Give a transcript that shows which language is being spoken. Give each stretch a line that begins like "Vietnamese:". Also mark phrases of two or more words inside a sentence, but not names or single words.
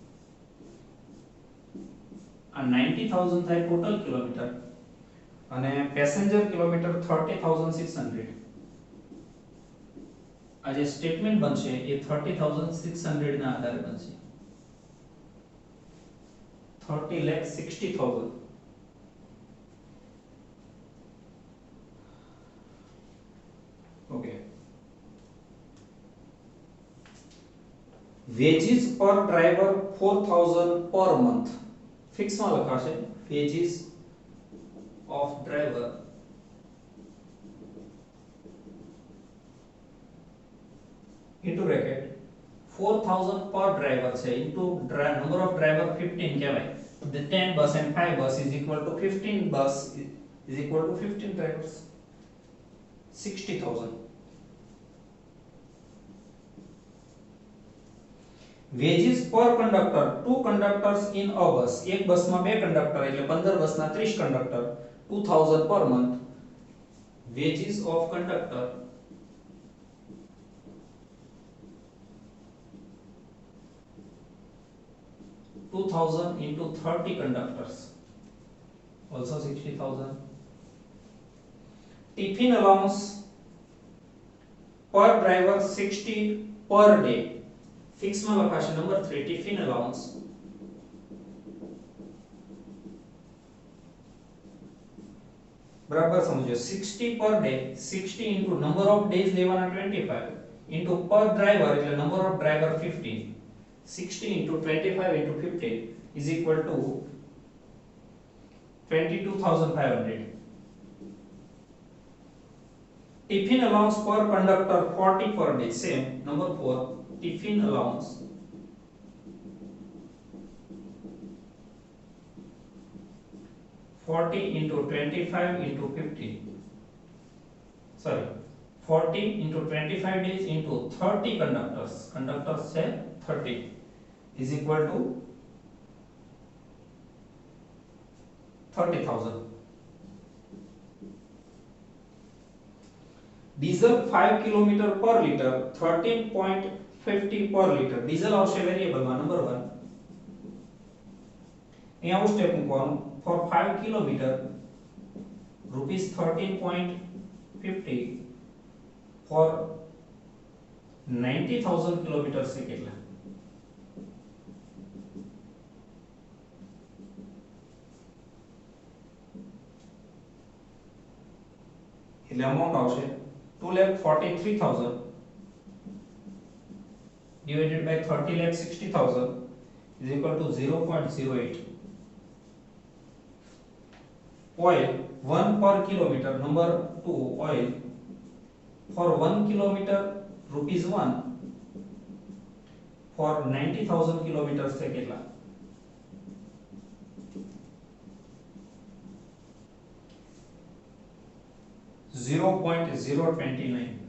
Gujarati: And 90,000 થાય
English: total kilometer
Gujarati: અને
English: passenger kilometer
Gujarati: 30,600. આ જે સ્ટેટમેન્ટ બનશે એ 30,600 ના આધારે બનશે. 30,60,000.
English: Okay. Wages per driver 4,000 per month. Fix
Gujarati: માં લખાશે
English: wages of driver into bracket 4,000 per driver છે into number of driver 15 કહેવાય. The 10 bus and 5 bus is equal to 15 bus is equal to 15 drivers. 60,000. Wages per conductor, 2 conductors in a bus.
Gujarati: એક બસમાં 2 કંડક્ટર એટલે 15 બસના 30 કંડક્ટર, 2000
English: per month. Wages of conductor (2,000 into 30 conductors) also 60,000. Tiffin allowance per driver 60 per day,
Gujarati: ફિક્સ માં લખાશે નંબર 3
English: tiffin allowance
Gujarati: બરાબર સમજો
English: 60 per day 60 into number of days લેવાના 25 into per driver એટલે number of driver 15 60 into 25 into 15 is equal to 22,500. Tiffin allowance per conductor 40 per day. Same. Number 4. Tiffin allowance into 25 into 15. Sorry. 40 into 25 days into 30 conductors. Conductors say 30 is equal to 30,000. Diesel 5 km per liter 13.50 per liter.
Gujarati: Diesel આવશે વેરીએબલ માં નંબર 1. અહીંયા આવું સ્ટેપ મૂકવાનું
English: for 5 km rupees 13.50 for 90,000 kilometers से
Gujarati: કેટલા એટલે
English: amount આવશે 2,43,000 divided by 30,60,000 is equal to 0.08. Oil 1 per kilometer. Number 2. Oil for 1 kilometer rupees 1 for 90,000 kilometers से કેટલા 0.029.